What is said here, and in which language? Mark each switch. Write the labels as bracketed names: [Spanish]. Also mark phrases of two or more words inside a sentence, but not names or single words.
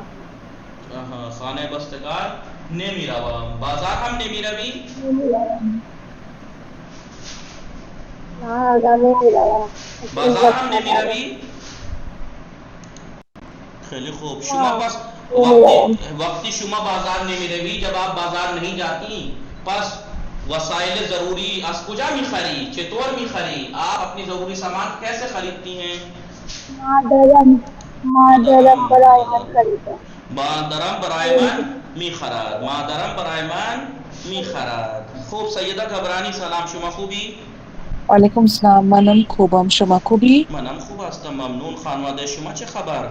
[Persian] خانه بستگان نمی روم. بازار هم نمی روی؟ بازار هم نمی روی؟ خیلی خوب. شما پس وقتی شما بازار نمی روی، [Urdu] جب آپ بازار نہیں جاتی [Persian] پس وسائل ضروری از کجا می خری؟ چطور می خری؟ [Urdu] آپ اپنی ضروری سامان کیسے خریدتی ہیں؟ [Persian] مادرم برای من خریدم. مادرم برای من می خرد. مادرم برای من می خرد. خوب. سیدہ گبرانی سلام، شما خوبی؟ وعلیکم السلام. منم خوبم، شما خوبی؟ منم خوب هستم ممنون. خانواده شما چه خبر؟